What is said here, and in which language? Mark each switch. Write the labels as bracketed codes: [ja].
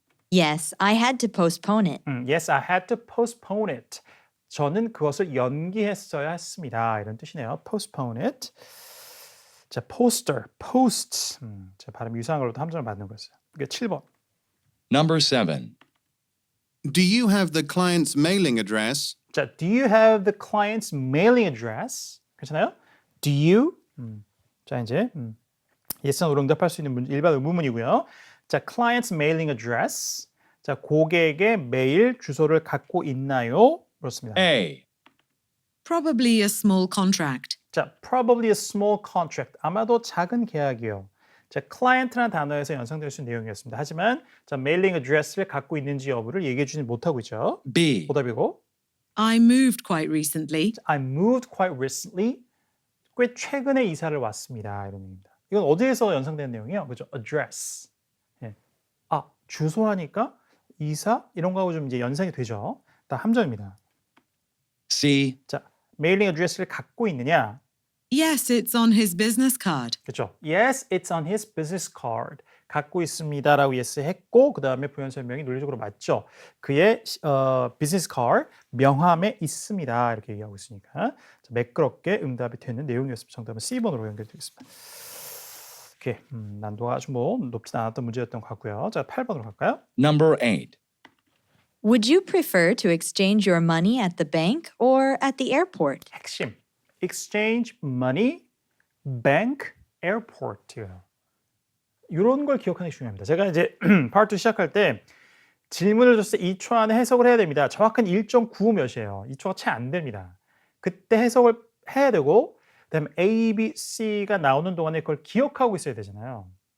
[en] Yes, I had to postpone it. Yes, I had to postpone it. [ko] 저는 그것을 연기했어야 했습니다. 이런 뜻이네요. [en] postpone it. [ko] 자, poster, post. 자, 발음 유사한 걸로도 함정을 맞는 거였어요. 이게 7번. [en] Number 7. Do you have the client's mailing address? 자, do you have the client's mailing address? [ko] 괜찮아요? [en] Do you? [ko] 자, 이제 yes나 no로 응답할 수 있는 일반 의문문이고요. [en] 자, client's mailing address. [ko] 자, 고객의 메일 주소를 갖고 있나요? 그렇습니다. [en] A. Probably a small contract. 자, probably a small contract. [ko] 아마도 작은 계약이요. 자, client라는 단어에서 연상될 수 있는 내용이었습니다. 하지만 자, mailing address를 갖고 있는지 여부를 얘기해 주지 못하고 있죠. [en] B. [ko] 오답이고. [en] I moved quite recently. I moved quite recently. [ko] 꽤 최근에 이사를 왔습니다. 이런 얘기입니다. 이건 어디에서 연상되는 내용이에요? 그죠? address. 예. 주소하니까 이사 이런 거하고 좀 이제 연상이 되죠. 다 함정입니다. [en] C. [ko] 자, 메일링 어드레스를 갖고 있느냐? [en] Yes, it's on his business card. [ko] 그렇죠. [en] Yes, it's on his business card. [ko] 갖고 있습니다라고 yes 했고 그 다음에 부연 설명이 논리적으로 맞죠. 그의 business card 명함에 있습니다. 이렇게 얘기하고 있으니까 자, 매끄럽게 응답이 되는 내용이었습니다. 정답은 C번으로 연결되겠습니다. 이렇게 난도가 아주 뭐 높지 않았던 문제였던 것 같고요. 자, 8번으로 갈까요? [en] Number 8. Would you prefer to exchange your money at the bank or at the airport? [ko] 핵심. [en] exchange money, bank, airport요. [ko] 이런 걸 기억하는 게 중요합니다. 제가 이제 파트 2 시작할 때 질문을 줬을 때 2초 안에 해석을 해야 됩니다. 정확한 1.95 몇이에요. 2초가 채 안 됩니다. 그때 해석을 해야 되고 그다음에 A, B, C가 나오는 동안에 그걸 기억하고 있어야 되잖아요.